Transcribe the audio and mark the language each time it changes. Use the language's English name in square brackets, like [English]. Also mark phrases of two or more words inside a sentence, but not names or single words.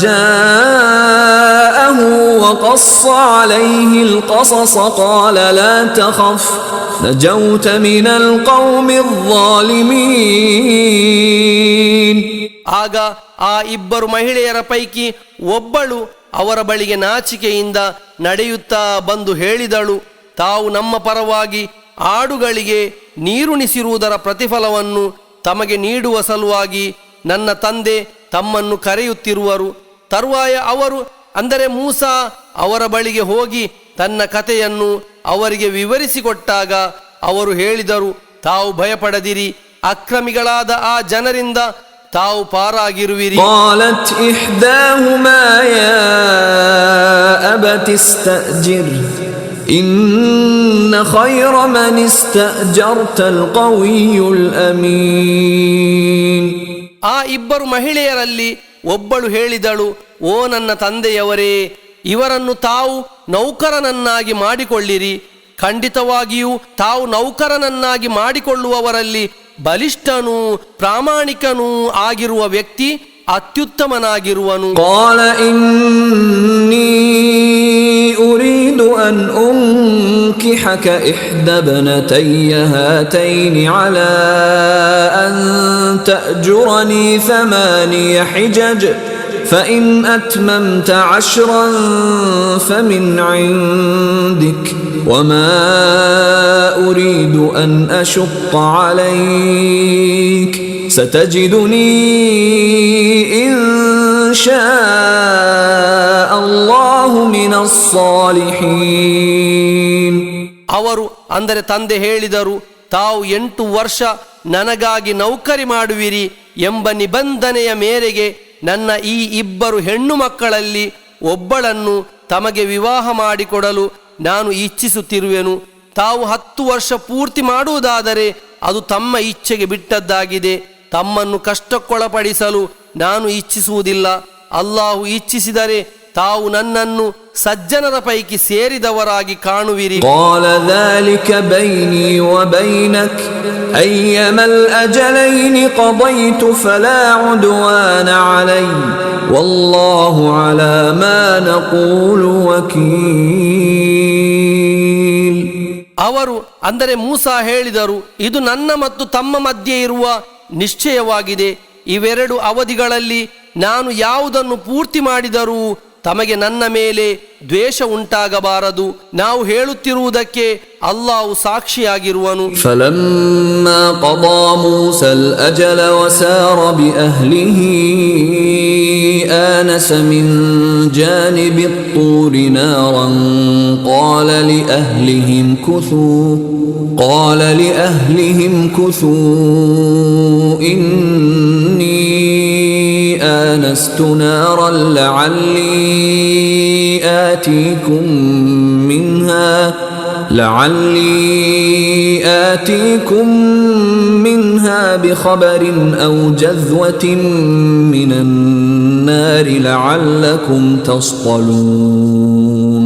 [Arabic] جاءه وقص عليه القصص قال لا تخف نجوت من القوم الظالمين. [Kannada] ಆಗ ಆ ಇಬ್ಬರು ಮಹಿಳೆಯರ ಪೈಕಿ ಒಬ್ಬಳು ಅವರ ಬಳಿಗೆ ನಾಚಿಕೆಯಿಂದ ನಡೆಯುತ್ತಾ ಬಂದು ಹೇಳಿದಳು, ತಾವು ನಮ್ಮ ಪರವಾಗಿ ಆಡುಗಳಿಗೆ ನೀರುಣಿಸಿರುವುದರ ಪ್ರತಿಫಲವನ್ನು ತಮಗೆ ನೀಡುವ ಸಲುವಾಗಿ ನನ್ನ ತಂದೆ ತಮ್ಮನ್ನು ಕರೆಯುತ್ತಿರುವರು. ತರುವಾಯ ಅವರು ಅಂದರೆ ಮೂಸಾ ಅವರ ಬಳಿಗೆ ಹೋಗಿ ತನ್ನ ಕಥೆಯನ್ನು ಅವರಿಗೆ ವಿವರಿಸಿಕೊಟ್ಟಾಗ ಅವರು ಹೇಳಿದರು, ತಾವು ಭಯಪಡದಿರಿ, ಅಕ್ರಮಿಗಳಾದ ಆ ಜನರಿಂದ ತಾವು ಪಾರಾಗಿರುವಿರಿ. [Arabic] قالت إحداهما يا أبت استأجره إن خير من استأجرت القوي الأمين. [Kannada] ಆ ಇಬ್ಬರು ಮಹಿಳೆಯರಲ್ಲಿ ಒಬ್ಬಳು ಹೇಳಿದಳು, ಓ ನನ್ನ ತಂದೆಯವರೇ, ಇವರನ್ನು ತಾವು ನೌಕರನನ್ನಾಗಿ ಮಾಡಿಕೊಳ್ಳಿರಿ. ಖಂಡಿತವಾಗಿಯೂ ತಾವು ನೌಕರನನ್ನಾಗಿ ಮಾಡಿಕೊಳ್ಳುವವರಲ್ಲಿ ಬಲಿಷ್ಠನೂ ಪ್ರಾಮಾಣಿಕನೂ ಆಗಿರುವ ವ್ಯಕ್ತಿ ಅತ್ಯುತ್ತಮನಾಗಿರುವನು. [Arabic] قال إني أريد أن أنكحك إحدى ابنتي هاتين على أن تأجرني 8 حجج فإن أتممت 10 فمن عندك وما أريد أن أشق عليك ستجدني إن شاء الله من الصالحين. [Kannada] ಅವರು ಅಂದರೆ ತಂದೆ ಹೇಳಿದರು, ತಾವು 8 ವರ್ಷ ನನಗಾಗಿ ನೌಕರಿ ಮಾಡುವಿರಿ ಎಂಬ ನಿಬಂಧನೆಯ ಮೇರೆಗೆ ನನ್ನ ಈ ಇಬ್ಬರು ಹೆಣ್ಣು ಮಕ್ಕಳಲ್ಲಿ ಒಬ್ಬಳನ್ನು ತಮಗೆ ವಿವಾಹ ಮಾಡಿಕೊಡಲು ನಾನು ಇಚ್ಛಿಸುತ್ತಿರುವೆನು. ತಾವು 10 ವರ್ಷ ಪೂರ್ತಿ ಮಾಡುವುದಾದರೆ ಅದು ತಮ್ಮ ಇಚ್ಛೆಗೆ ಬಿಟ್ಟದ್ದಾಗಿದೆ. ತಮ್ಮನ್ನು ಕಷ್ಟಕ್ಕೊಳಪಡಿಸಲು ನಾನು ಇಚ್ಛಿಸುವುದಿಲ್ಲ. ಅಲ್ಲಾಹು ಇಚ್ಛಿಸಿದರೆ ತಾವು ನನ್ನನ್ನು ಸಜ್ಜನರ ಪೈಕಿ ಸೇರಿದವರಾಗಿ ಕಾಣುವಿರಿ. [Arabic] قال ذلك بيني وبينك أيما الأجلين قضيت فلا عدوان علي والله على ما نقول وكيل. [Kannada] ಅವರು ಅಂದರೆ ಮೂಸಾ ಹೇಳಿದರು, ಇದು ನನ್ನ ಮತ್ತು ತಮ್ಮ ಮಧ್ಯೆ ಇರುವ ನಿಶ್ಚಯವಾಗಿದೆ. ಇವೆರಡು ಅವಧಿಗಳಲ್ಲಿ ನಾನು ಯಾವುದನ್ನು ಪೂರ್ತಿ ಮಾಡಿದರೂ ತಮಗೆ ನನ್ನ ಮೇಲೆ ದ್ವೇಷ ಉಂಟಾಗಬಾರದು. ನಾವು ಹೇಳುತ್ತಿರುವುದಕ್ಕೆ ಅಲ್ಲಾಹು ಸಾಕ್ಷಿಯಾಗಿರುವನು. [Arabic] فلما قضى موسى الأجل وسار بأهله آنس من جانب الطور نارا قال لأهلهم كثوا إني آنست نارا لعلي آتيكم منها بخبر أو جذوة من النار لعلكم تصطلون.